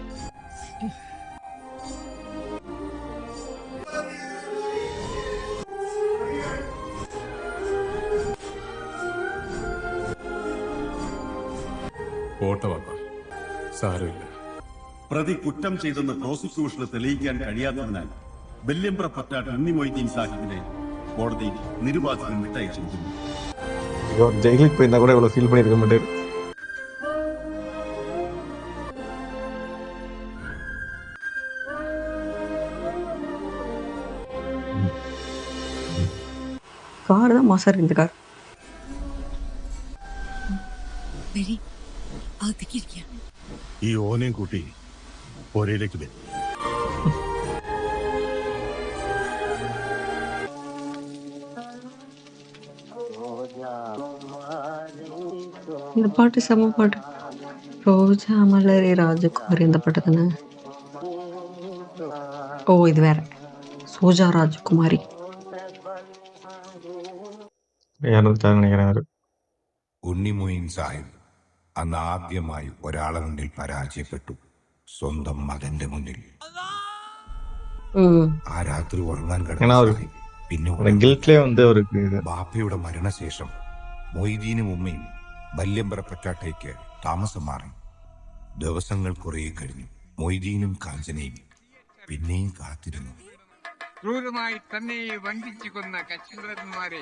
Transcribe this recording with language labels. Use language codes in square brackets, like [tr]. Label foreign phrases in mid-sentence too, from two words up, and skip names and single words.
[ml] പോട്ടെ വാപ്പ, സാരമില്ല. പ്രതി കുറ്റം ചെയ്തെന്ന് പ്രോസിക്യൂഷന് തെളിയിക്കാൻ കഴിയാത്തതിനാൽ വെല്യമ്പ്ര പറ്റാട്ട് ഉണ്ണി മൊയ്തീൻ സാഹിബിനെ കോടതി നിരുപാധികം വിട്ടയച്ചിരിക്കുന്നു. [ta] ஜெயிலுக்கு போயிருந்தா கூட இவ்வளவு ஃபீல் பண்ணிருக்க மாட்டாரு. கார் தான் மாசா இருக்கு இந்த கார். [ml] വരി അകത്തേക്ക് ഇരിക്കാം. ഈ ഓനെയും കൂട്ടി പുരയിലേക്ക് വരും. [ta] இந்த பாட்டு செம்ம பாட்டு. ரோஜா மலரே ராஜகுமாரி இந்த பாட்டு தானே? ஓ இது வேற. சோஜா ராஜகுமாரி. யாரும் நினைக்கிறேன் அவரு. [ml] ഉണ്ണി മൊയ്തീൻ സാഹിബ് അന്ന് ആദ്യമായി ഒരാളെ മുന്നിൽ പരാജയപ്പെട്ടു. സ്വന്തം മകന്റെ മുന്നിൽ. ആ രാത്രി ഉറങ്ങാൻ കിടന്ന സാഹിബ് പിന്നെ [ta] ഗിൽറ്റിലെ வந்து அவருக்கு [ml] ബാപ്പയുടെ മരണശേഷം മൊയ്തീനും ഉമ്മയും വല്യമ്പറ പറ്റാട്ടയ്ക്ക് താമസം മാറി. ദിവസങ്ങൾ കുറേ കഴിഞ്ഞു. മൊയ്തീനും കാഞ്ചനയും പിന്നെയും കാത്തിരുന്നു. ക്രൂരമായി തന്നെ വഞ്ചിച്ചു കൊന്ന കച്ചവടന്മാരെ